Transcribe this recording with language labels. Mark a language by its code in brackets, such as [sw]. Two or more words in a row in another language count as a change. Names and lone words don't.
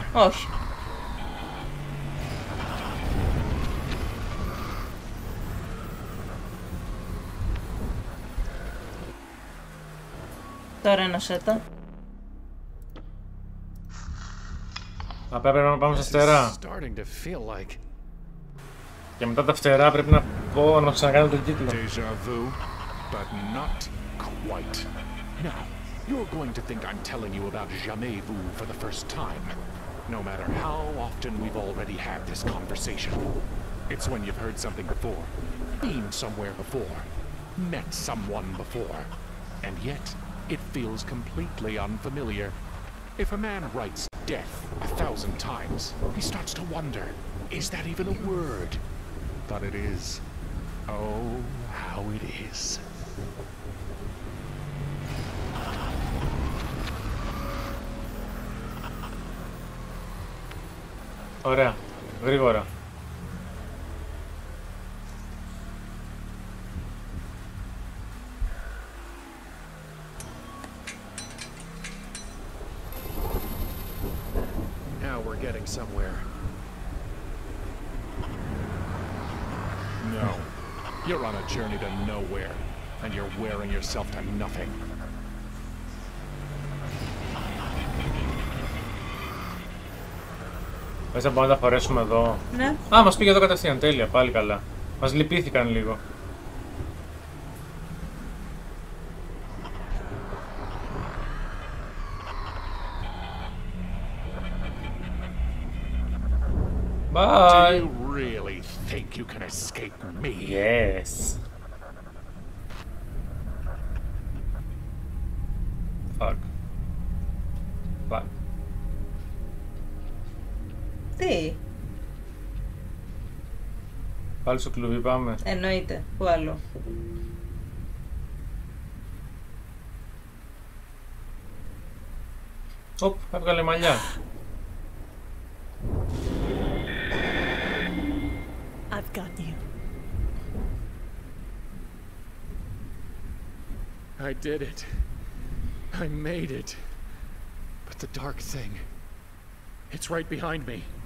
[el] Όχι. Τώρα ενώσέ τα. Πρέπει να πάμε στα φτερά. Και μετά τα φτερά πρέπει να πω να ξανακάνω τον κύκλο. [en] You're going to think I'm telling you about Jamais Vu for the first time, no matter how often we've already had this conversation. It's when you've heard something before, been somewhere before, met someone before, and yet it feels completely unfamiliar. If a man writes death 1,000 times, he starts to wonder, is that even a word? But it is. Oh, how it is. [el] Ωραία, γρήγορα. [en] Now we're getting somewhere. No. You're on a journey to nowhere, and you're wearing yourself to nothing. [el] Μέσα μπορούμε να τα φορέσουμε εδώ. Ναι. Α, μας πήγε εδώ κατευθείαν, τέλεια, πάλι καλά. Μας λυπήθηκαν λίγο. [en] Bye. Do you really think you can escape me? Yes. Fuck. Fuck. [el] Τι? Πάλι στο κλουβί πάμε. Εννοείται. Πού άλλο? Οπ, έβγαλε μαλλιά. [en] I've got you. I did it. I made it. But the dark thing, it's right behind me.